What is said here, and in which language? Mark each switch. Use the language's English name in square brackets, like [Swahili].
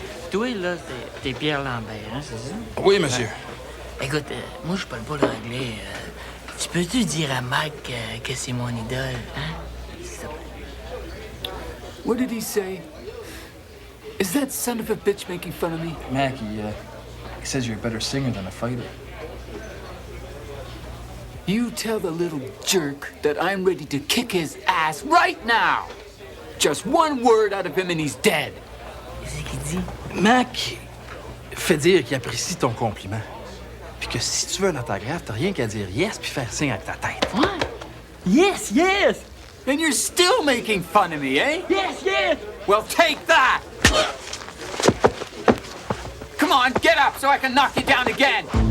[French] Toi, là, t'es Pierre Lambert, hein, c'est ça? Oui, monsieur. Écoute, moi, je parle pas le anglais Tu peux-tu dire à Mike que c'est mon idole, hein? S'il te plaît. [English] What did he say? Is that son of a bitch making fun of me? Mac, he says you're a better singer than a fighter. You tell the little jerk that I'm ready to kick his ass right now. Just one word out of him and he's dead. [French] Qu'est-ce qu'il dit? Mac fait dire qu'il apprécie ton compliment. Puis que si tu veux un autographe, t'as rien qu'à dire yes puis faire signe avec ta tête. [English] What? Yes, yes! And you're still making fun of me, eh? Yes, yes! Well, take that! Come on, get up so I can knock you down again!